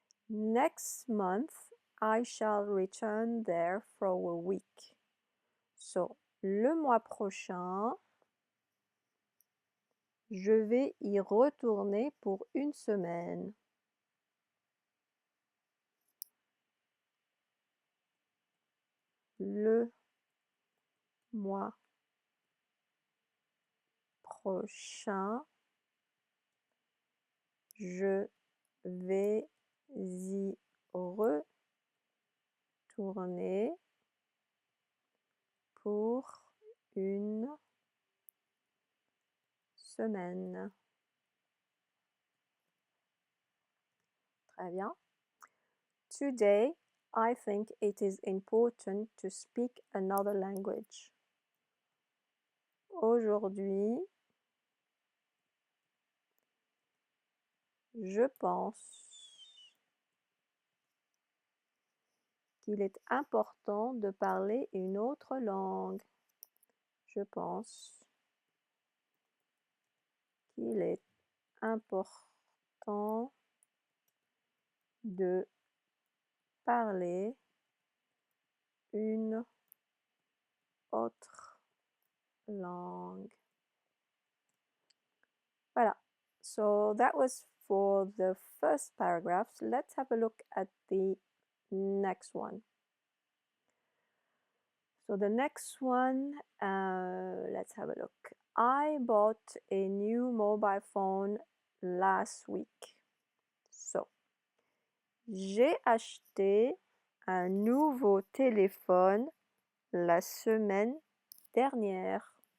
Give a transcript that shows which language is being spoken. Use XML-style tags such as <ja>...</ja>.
<en>Next month, I shall return there for a week.</en> <fr>So, le mois prochain, je vais y retourner pour une semaine. Le mois prochain, je vais y retourner pour une semaine. Très bien.</fr> <en>Today, I think it is important to speak another language.</en> <fr>Aujourd'hui, je pense qu'il est important de parler une autre langue. Je pense qu'il est important de parler une autre langue. Voilà.</fr> <en>So that was for the first paragraph. Let's have a look at the next one. So the next one, let's have a look. I bought a new mobile phone last week.</en> <fr>So, j'ai acheté un nouveau téléphone la semaine dernière.</fr>